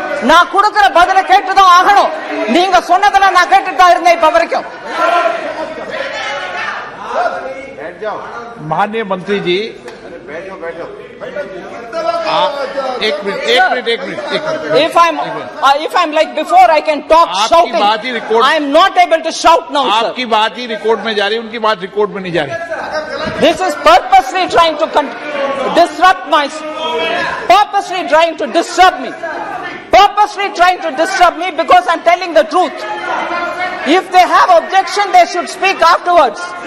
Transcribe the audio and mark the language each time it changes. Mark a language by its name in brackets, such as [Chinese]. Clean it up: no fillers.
[Tamil] நான் கொடுக்கிற பதில கேட்டுதான் ஆகணும். நீங்க சொன்னதெல்லாம் நான் கேட்டுட்டு தான் இருந்தேன் இப்ப வரைக்கும். [Hindi] माननीय मंत्री जी एक minute [English] if I'm like before I can talk shouting. I am not able to shout now sir. [Hindi] आपकी बात ही रिकॉर्ड में जा रही है, उनकी बात रिकॉर्ड में नहीं जा रही. [English] This is purposely trying to disrupt me because I'm telling the truth. If they have objection, they should speak afterwards.